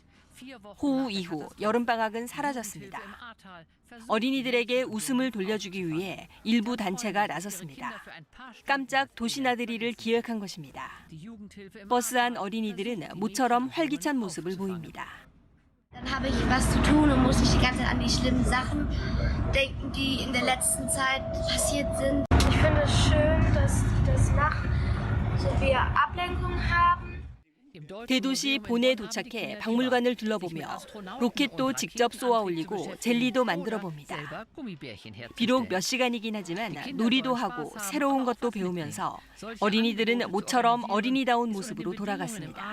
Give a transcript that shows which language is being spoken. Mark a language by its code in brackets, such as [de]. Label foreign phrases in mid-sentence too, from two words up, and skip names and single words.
[ko] 호우 이후 여름방학은 사라졌습니다. 어린이들에게 웃음을 돌려주기 위해 일부 단체가 나섰습니다. 깜짝 도시나들이를 기획한 것입니다. 버스 안 어린이들은 모처럼 활기찬 모습을 보입니다. [de] Dann habe ich was zu tun und muss ich die ganze Zeit an die schlimmen Sachen denken, die in der letzten Zeit passiert sind. Ich finde es schön, dass die das machen, so wir Ablenkung haben. [ko] 대도시 본에 도착해 박물관을 둘러보며 로켓도 직접 쏘아 올리고 젤리도 만들어 봅니다. 비록 몇 시간이긴 하지만 놀이도 하고 새로운 것도 배우면서 어린이들은 모처럼 어린이다운 모습으로 돌아갔습니다.